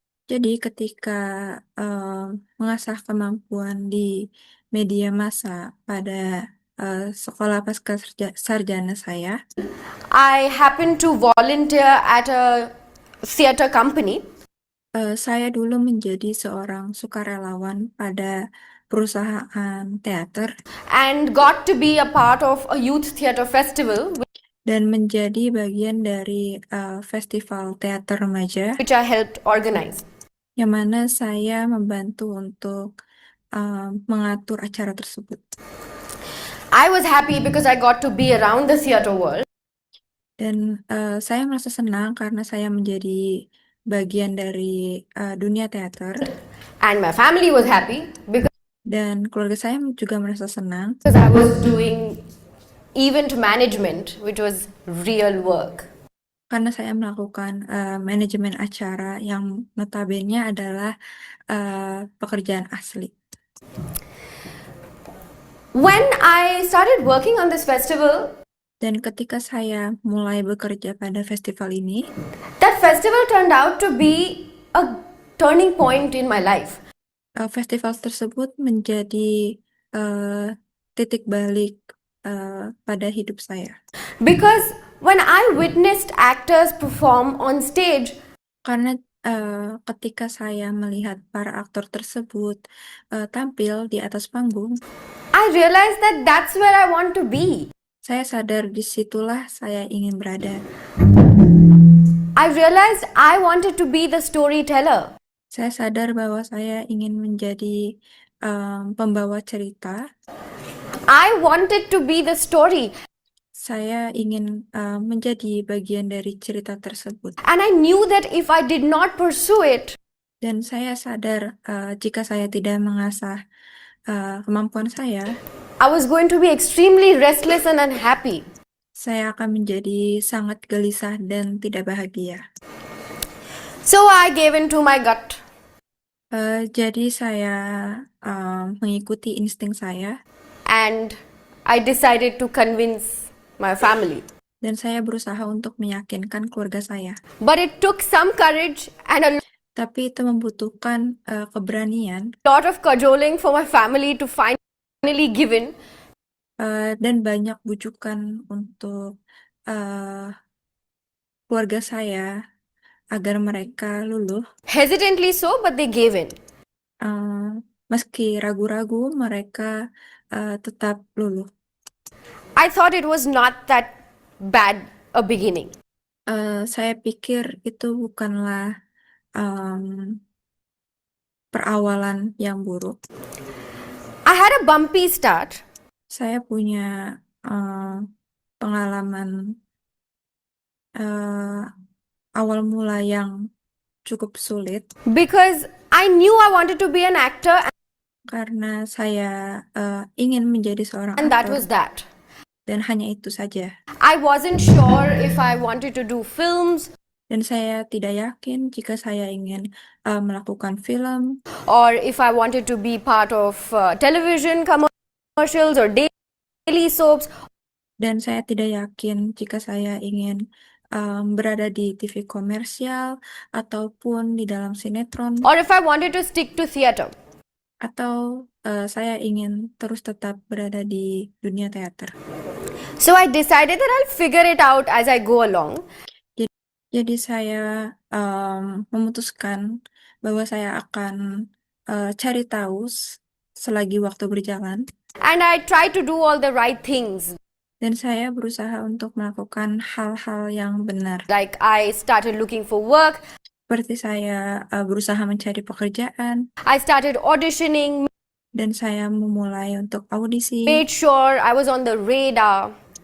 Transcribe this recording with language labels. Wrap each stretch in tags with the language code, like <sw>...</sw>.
<id>jadi ketika mengasah kemampuan di media massa pada sekolah pasca sarjana saya,</id> <en>I happened to volunteer at a theater company.</en> <id>saya dulu menjadi seorang sukarelawan pada perusahaan teater</id> <en>And got to be a part of a youth theater festival,</en> <id>dan menjadi bagian dari festival teater remaja</id> <en>which I helped organize.</en> <id>yang mana saya membantu untuk mengatur acara tersebut.</id> <en>I was happy because I got to be around the theater world.</en> <id>Dan saya merasa senang karena saya menjadi bagian dari dunia teater.</id> <en>And my family was happy because</en> <id>Dan keluarga saya juga merasa senang</id> <en>I was doing event management, which was real work.</en> <id>karena saya melakukan manajemen acara yang notabene adalah pekerjaan asli.</id> <en>When I started working on this festival,</en> <id>Dan ketika saya mulai bekerja pada festival ini,</id> <en>that festival turned out to be a turning point in my life.</en> <id>festival tersebut menjadi titik balik pada hidup saya.</id> <en>Because when I witnessed actors perform on stage,</en> <id>Karena ketika saya melihat para aktor tersebut tampil di atas panggung,</id> <en>I realized that that's where I want to be.</en> <id>saya sadar disitulah saya ingin berada.</id> <en>I realized I wanted to be the storyteller.</en> <id>Saya sadar bahwa saya ingin menjadi pembawa cerita.</id> <en>I wanted to be the story.</en> <id>Saya ingin menjadi bagian dari cerita tersebut.</id> <en>And I knew that if I did not pursue it,</en> <id>Dan saya sadar jika saya tidak mengasah kemampuan saya,</id> <en>I was going to be extremely restless and unhappy.</en> <id>saya akan menjadi sangat gelisah dan tidak bahagia.</id> <en>So I gave in to my gut.</en> <id>Jadi saya mengikuti insting saya</id> <en>and I decided to convince my family.</en> <id>dan saya berusaha untuk meyakinkan keluarga saya.</id> <en>But it took some courage and a</en> <id>Tapi itu membutuhkan keberanian</id> <en>lot of cajoling for my family to finally give in.</en> <id>Dan banyak bujukan untuk keluarga saya agar mereka luluh.</id> <en>Hesitantly so, but they gave in.</en> <id>Meski ragu-ragu, mereka tetap luluh.</id> <en>I thought it was not that bad a beginning.</en> <id>Saya pikir itu bukanlah perawalan yang buruk.</id> <en>I had a bumpy start,</en> <id>Saya punya pengalaman awal mula yang cukup sulit</id> <en>because I knew I wanted to be an actor,</en> <id>karena saya ingin menjadi seorang</id> <en>and that</en> <id>aktor</id> <en>was that.</en> <id>dan hanya itu saja.</id> <en>I wasn't sure if I wanted to do films</en> <id>Dan saya tidak yakin jika saya ingin melakukan film</id> <en>or if I wanted to be part of television commercials or daily soaps.</en> <id>dan saya tidak yakin jika saya ingin berada di TV komersial ataupun di dalam sinetron</id> <en>Or if I wanted to stick to theater.</en> <id>atau saya ingin terus tetap berada di dunia teater.</id> <en>So I decided that I'll figure it out as I go along.</en> <id>Jadi saya memutuskan bahwa saya akan cari tahu selagi waktu berjalan</id> <en>And I tried to do all the right things.</en> <id>dan saya berusaha untuk melakukan hal-hal yang benar.</id> <en>Like I started looking for work,</en> <id>Seperti saya berusaha mencari pekerjaan</id> <en>I started auditioning,</en> <id>dan saya memulai untuk audisi</id> <en>made sure I was on the radar.</en>